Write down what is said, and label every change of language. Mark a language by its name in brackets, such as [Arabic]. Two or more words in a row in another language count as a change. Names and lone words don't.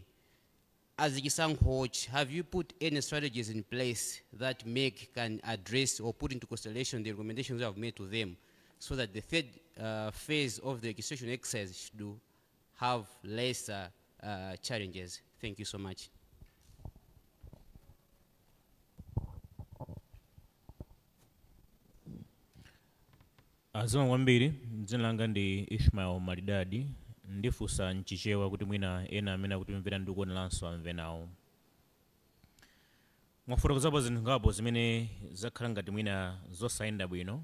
[English] As Chisankho, have you put any strategies in place that can address or put into consideration the recommendations you have made to them, so that the third phase of the registration exercise should have less challenges? Thank you so much. [Nyanja] Azima kwambiri, dzina langa ndi Ishmael Maridadi, ndifunsa mchichewa kuti mwina ena amene akutimvera ndi kuoneranso amve nawo. Mwafotokozapo zinthu ngapo zimene zakhala ngati mwina zosayenda bwino.